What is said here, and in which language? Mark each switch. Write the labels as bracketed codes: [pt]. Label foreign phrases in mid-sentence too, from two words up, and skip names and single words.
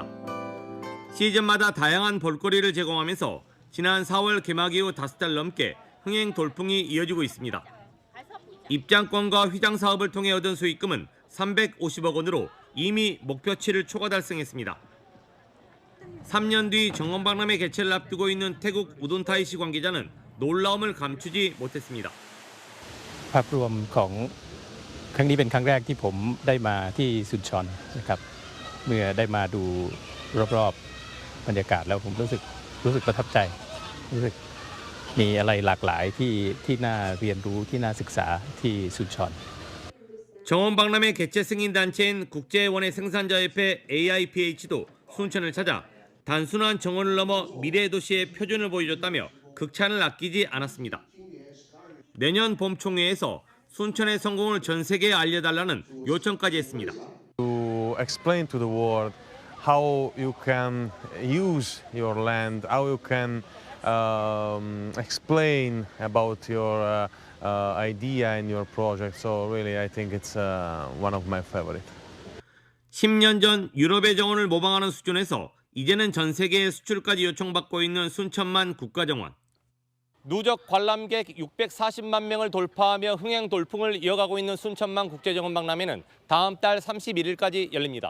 [ko] 시즌마다 다양한 볼거리를 제공하면서 지난 4월 개막 이후 5달 넘게 흥행 돌풍이 이어지고 있습니다. 입장권과 휘장 사업을 통해 얻은 수익금은 350억 원으로 이미 목표치를 초과 달성했습니다. 3년 뒤 정원박람회 개최를 앞두고 있는 태국 우돈타이시 관계자는 놀라움을 감추지 못했습니다. [th] ภาพรวมของครั้งนี้เป็นครั้งแรกที่ผมได้มาที่ซุนชอนนะครับเมื่อได้มาดูรอบๆบรรยากาศแล้วผมรู้สึกประทับใจรู้สึกมีอะไรหลากหลายที่น่าเรียนรู้ที่น่าศึกษาที่ซุนชอน [ko] 정원박람회 개최 승인 단체인 국제원예 생산자협회 AIPH도 순천을 찾아 단순한 정원을 넘어 미래 도시의 표준을 보여줬다며 극찬을 아끼지 않았습니다. 내년 봄 총회에서 순천의 성공을 전 세계에 알려달라는 요청까지 했습니다. [en] To explain to the world how you can use your land, how you can explain about your idea and your project. So really, I think it's one of my favorite. [ko] 10년 전 유럽의 정원을 모방하는 수준에서 이제는 전 세계에 수출까지 요청받고 있는 순천만 국가정원. 누적 관람객 640만 명을 돌파하며 흥행 돌풍을 이어가고 있는 순천만 국제정원 박람회는 다음 달 31일까지 열립니다.